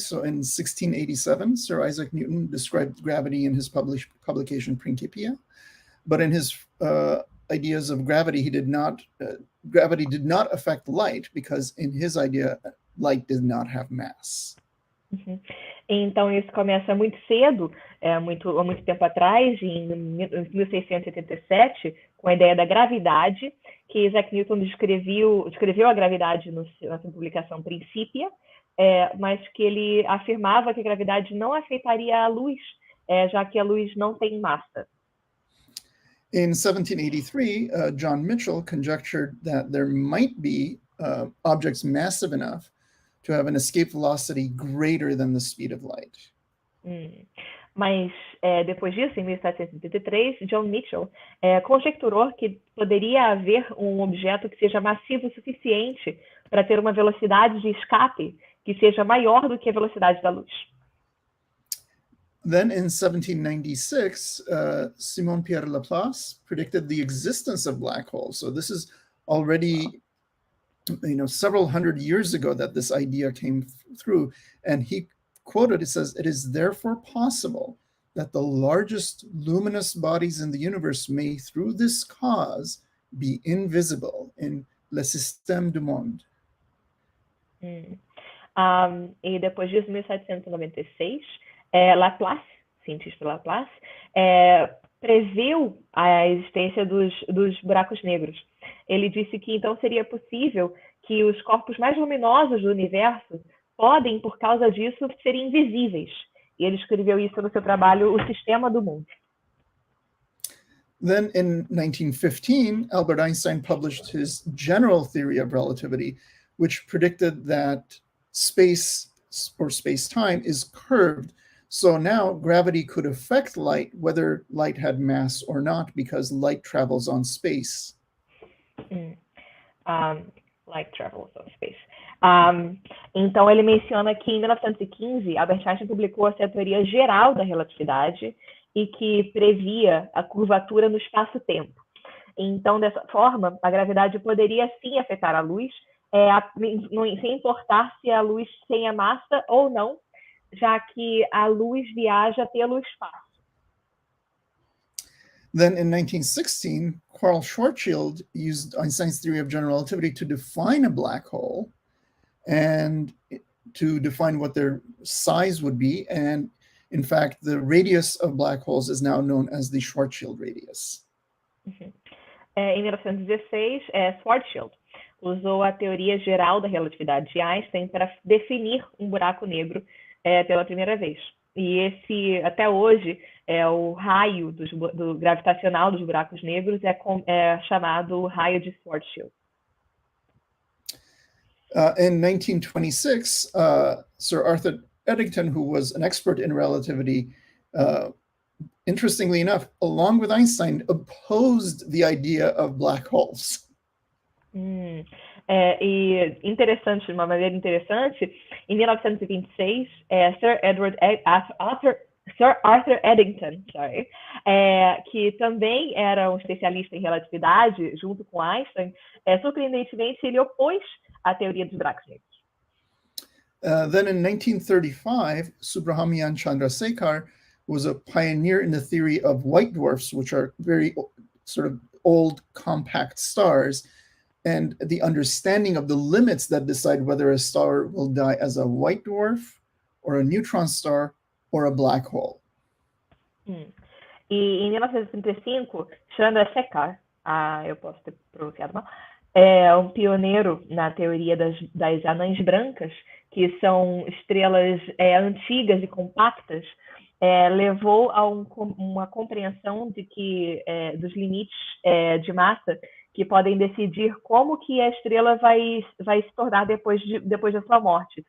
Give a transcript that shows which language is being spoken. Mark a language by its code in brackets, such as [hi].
[en] So in 1687, Sir Isaac Newton described gravity in his publication Principia. But in his ideas of gravity, gravity did not affect light because in his idea, light did not have mass. Uhum. [pt] Então, isso começa muito cedo, há muito tempo atrás, em 1687, com a ideia da gravidade, que Isaac Newton descreveu a gravidade na sua publicação Principia, mas que ele afirmava que a gravidade não afetaria a luz, já que a luz não tem massa. [en] In 1783, John Mitchell conjectured that there might be objects massive enough to have an escape velocity greater than the speed of light. [pt] Mas depois disso, em 1783, John Mitchell conjecturou que poderia haver um objeto que seja massivo o suficiente para ter uma velocidade de escape que seja maior do que a velocidade da luz. [en] Then in 1796, Simon Pierre Laplace predicted the existence of black holes. So this is already several hundred years ago that this idea came through. And he quoted, it says, "It is therefore possible that the largest luminous bodies in the universe may, through this cause, be invisible in [fr] le système du monde." [pt] E depois disso, em 1796, Laplace, cientista Laplace, preveu a existência dos buracos negros. Ele disse que então seria possível que os corpos mais luminosos do universo podem, por causa disso, serem invisíveis. E ele escreveu isso no seu trabalho O Sistema do Mundo. [en] Then in 1915, Albert Einstein published his general theory of relativity, which predicted that space or space-time is curved. So now gravity could affect light, whether light had mass or not, because light travels on space. Light travels on space. [pt] Então, ele menciona que em 1915, Albert Einstein publicou a sua teoria geral da relatividade e que previa a curvatura no espaço-tempo. Então, dessa forma, a gravidade poderia sim afetar a luz, sem importar se a luz tenha massa ou não, já que a luz viaja pelo espaço. [en] Then in 1916, Carl Schwarzschild used Einstein's theory of general relativity to define a black hole and to define what their size would be. And in fact, the radius of black holes is now known as the Schwarzschild radius. [pt] Em 1916, Schwarzschild usou a teoria geral da relatividade de Einstein para definir um buraco negro pela primeira vez. E esse, até hoje, o raio do gravitacional dos buracos negros é chamado raio de Schwarzschild. [en] In 1926, Sir Arthur Eddington, who was an expert in relativity, interestingly enough, along with Einstein, opposed the idea of black holes. [pt] E interessante, de uma maneira interessante, em 1926, Sir Arthur Eddington, que também era um especialista em relatividade, junto com Einstein, surpreendentemente, ele opôs a teoria dos buracos negros. [en] Then in 1935, Subrahmanyan Chandrasekhar was a pioneer in the theory of white dwarfs, which are very sort of old, compact stars, and the understanding of the limits that decide whether a star will die as a white dwarf or a neutron star or a black hole. [pt] E em 1935, Chandrasekhar, eu posso ter pronunciado mal, um pioneiro na teoria das anãs brancas, que são estrelas antigas e compactas, levou a uma compreensão de que dos limites de massa que podem decidir como que a estrela vai se tornar depois da sua morte.